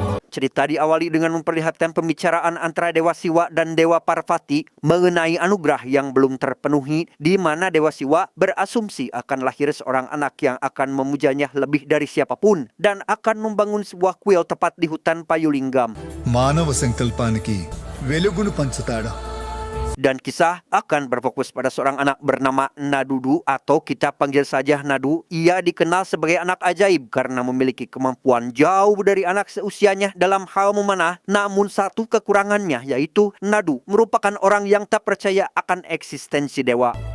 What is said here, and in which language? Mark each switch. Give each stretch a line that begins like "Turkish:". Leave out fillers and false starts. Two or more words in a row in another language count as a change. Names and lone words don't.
Indonesian: Cerita diawali dengan memperlihatkan pembicaraan antara Dewa Siwa dan Dewa Parvati mengenai anugerah yang belum terpenuhi, di mana Dewa Siwa berasumsi akan lahir seorang anak yang akan memujanya lebih dari siapapun dan akan membangun sebuah kuil tepat di hutan Payulinggam.
Telugu: మానవ సంకల్పానికి వెలుగును పంచుతాడా.
Indonesian: Dan kisah akan berfokus pada seorang anak bernama Nadudu atau kita panggil saja Nadu. Ia dikenal sebagai anak ajaib karena memiliki kemampuan jauh dari anak seusianya dalam hal memanah. Namun satu kekurangannya yaitu Nadu merupakan orang yang tak percaya akan eksistensi dewa.